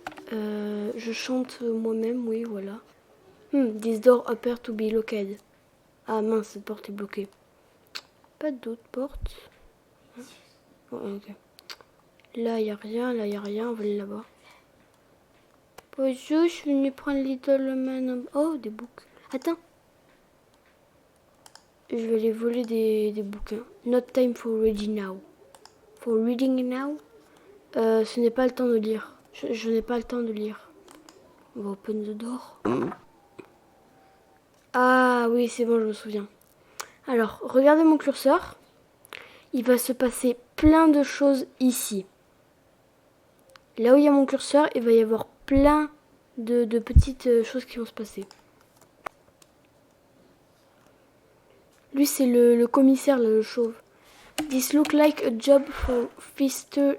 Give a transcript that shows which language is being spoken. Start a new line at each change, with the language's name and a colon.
French: Je chante moi-même, oui, voilà.
English: This door appears to be locked.
French: Ah mince, cette porte est bloquée. Pas d'autres portes. Oh, ok. Là, il n'y a rien, là, il n'y a rien. On va aller là-bas. Bonjour, je suis venue prendre Little Man. Oh, des bouquins. Attends. Je vais aller voler des bouquins.
English: Not time for reading now. For reading now?
French: Ce n'est pas le temps de lire. Je n'ai pas le temps de lire. On va
English: open the door.
French: Ah oui, c'est bon, je me souviens. Alors, regardez mon curseur. Il va se passer plein de choses ici. Là où il y a mon curseur, il va y avoir plein de petites choses qui vont se passer. Lui, c'est le commissaire, là, le chauve.
English: This look like a job for Mr.